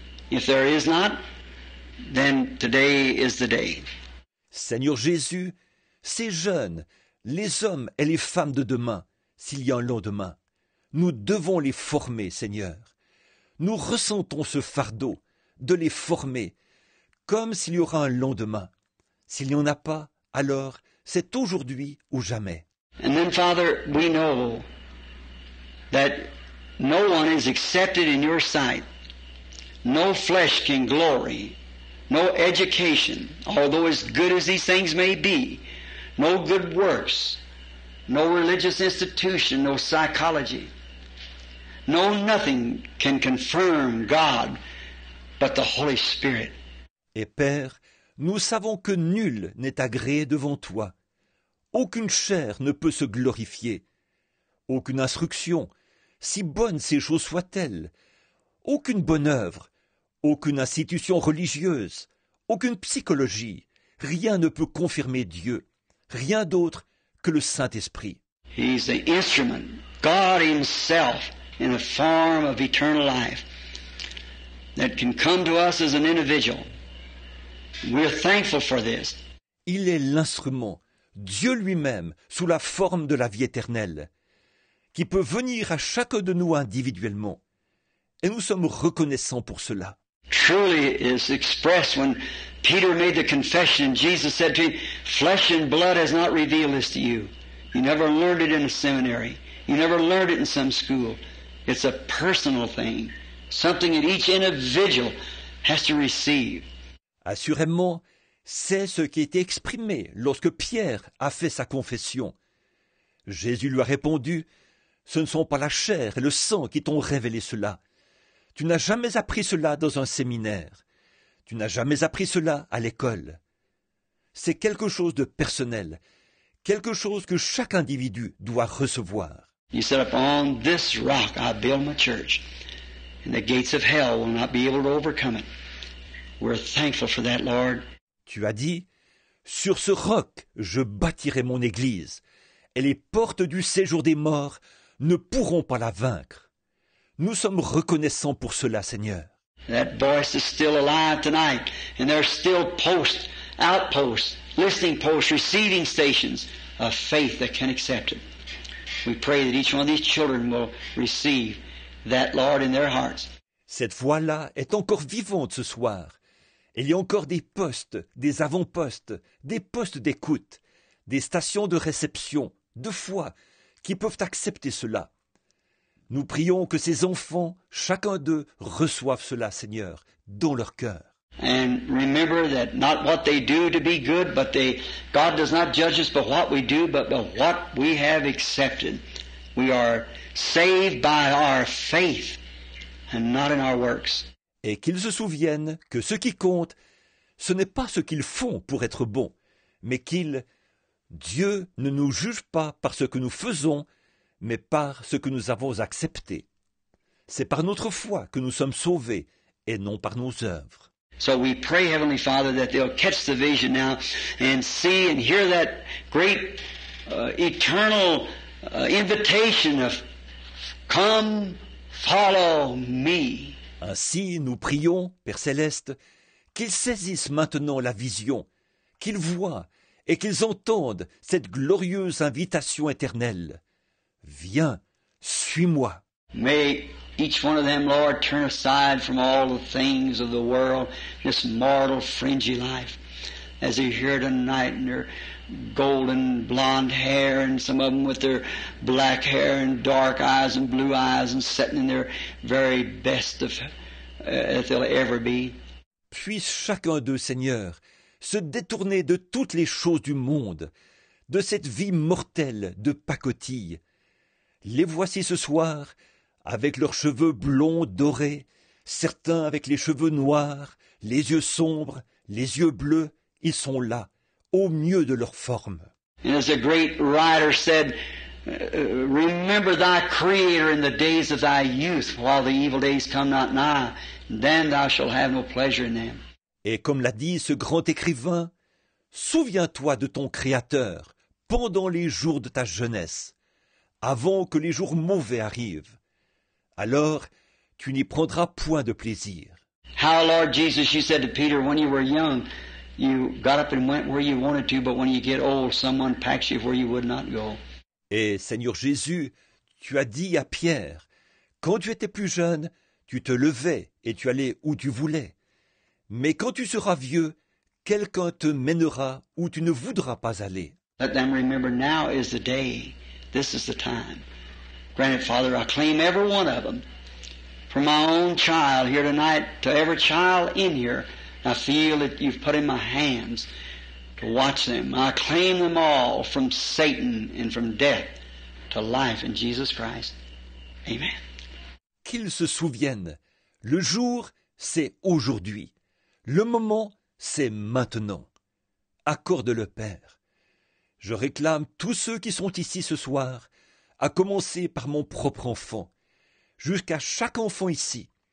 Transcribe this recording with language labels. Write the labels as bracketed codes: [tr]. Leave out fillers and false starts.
[en] If there is not, then today is the day. [fr] Seigneur Jésus, ces jeunes, les hommes et les femmes de demain, s'il y a un lendemain, nous devons les former, Seigneur. Nous ressentons ce fardeau de les former, comme s'il y aura un lendemain. S'il n'y en a pas, alors c'est aujourd'hui ou jamais. [en] And then, Father, we know that no one is accepted in your sight. No flesh can glory. No education, although as good as these things may be. No good works. No religious institution. No psychology. No nothing can confirm God but the Holy Spirit. [fr] Et Père, nous savons que nul n'est agréé devant toi. Aucune chair ne peut se glorifier. Aucune instruction, si bonnes ces choses soient-elles, aucune bonne œuvre, aucune institution religieuse, aucune psychologie, rien ne peut confirmer Dieu, rien d'autre que le Saint-Esprit. [en] He's the instrument, God Himself, in a form of eternal life that can come to us as an individual. We're thankful for this. [fr] Il est l'instrument, Dieu lui-même, sous la forme de la vie éternelle, qui peut venir à chacun de nous individuellement. Et nous sommes reconnaissants pour cela. [en] Truly is expressed when Peter made the confession and Jesus said to him, "Flesh and blood has not revealed this to you. You never learned it in a seminary. You never learned it in some school. It's a personal thing, something that each individual has to receive." [fr] Assurément, c'est ce qui était exprimé lorsque Pierre a fait sa confession. Jésus lui a répondu, « Ce ne sont pas la chair et le sang qui t'ont révélé cela. Tu n'as jamais appris cela dans un séminaire. Tu n'as jamais appris cela à l'école. C'est quelque chose de personnel, quelque chose que chaque individu doit recevoir. [en] You said, "Upon this rock I build my church, and the gates of hell will not be able to overcome it." We're thankful for that, Lord. [fr] Tu as dit, « Sur ce roc, je bâtirai mon église, et les portes du séjour des morts ne pourront pas la vaincre. » Nous sommes reconnaissants pour cela, Seigneur. [en] That voice is still alive tonight, and there's still posts, outposts, listening posts, receiving stations of faith that can accept it. We pray that each one of these children will receive that, Lord, in their hearts. [fr] Cette voix-là est encore vivante ce soir. Il y a encore des postes, des avant-postes, des postes d'écoute, des stations de réception, de foi, qui peuvent accepter cela. Nous prions que ces enfants, chacun d'eux, reçoivent cela, Seigneur, dans leur cœur. [en] And remember that not what they do to be good, but God does not judge us by what we do, but by what we have accepted. We are saved by our faith and not in our works. [fr] Et qu'ils se souviennent que ce qui compte, ce n'est pas ce qu'ils font pour être bons, mais Dieu ne nous juge pas par ce que nous faisons, mais par ce que nous avons accepté. C'est par notre foi que nous sommes sauvés, et non par nos œuvres. [en] So we pray, Heavenly Father, that they'll catch the vision now and see and hear that great eternal invitation of "Come, follow me." [fr] Ainsi, nous prions, Père Céleste, qu'ils saisissent maintenant la vision, qu'ils voient et qu'ils entendent cette glorieuse invitation éternelle. Viens, suis-moi. [en] May each one of them, Lord, turn aside from all the things of the world, this mortal, fringy life, as they're here tonight in their golden blonde hair, and some of them with their black hair and dark eyes and blue eyes, and sitting in their very best that they'll ever be. [fr] Puisse chacun d'eux, Seigneur, se détourner de toutes les choses du monde, de cette vie mortelle de pacotille. Les voici ce soir, avec leurs cheveux blonds dorés, certains avec les cheveux noirs, les yeux sombres, les yeux bleus, ils sont là, au mieux de leur forme. [en] And as a great writer said, "Remember thy Creator in the days of thy youth, while the evil days come not nigh, then thou shalt have no pleasure in them." [fr] Et comme l'a dit ce grand écrivain, souviens-toi de ton Créateur pendant les jours de ta jeunesse, avant que les jours mauvais arrivent. Alors, tu n'y prendras point de plaisir. [en] How, Lord Jesus, you said to Peter, when you were young, you got up and went where you wanted to, but when you get old, someone packs you where you would not go. [fr] Et Seigneur Jésus, tu as dit à Pierre, quand tu étais plus jeune, tu te levais et tu allais où tu voulais. Mais quand tu seras vieux, quelqu'un te mènera où tu ne voudras pas aller. [en] Let them remember now is the day. This is the time. Granted, Father, I claim every one of them. From my own child here tonight to every child in here, I feel that you've put in my hands to watch them. I claim them all from Satan and from death to life in Jesus Christ. Amen. [fr] Qu'ils se souviennent, le jour, c'est aujourd'hui. Le moment, c'est maintenant. Accorde-le, Père. Je réclame tous ceux qui sont ici ce soir, à commencer par mon propre enfant, jusqu'à chaque enfant ici.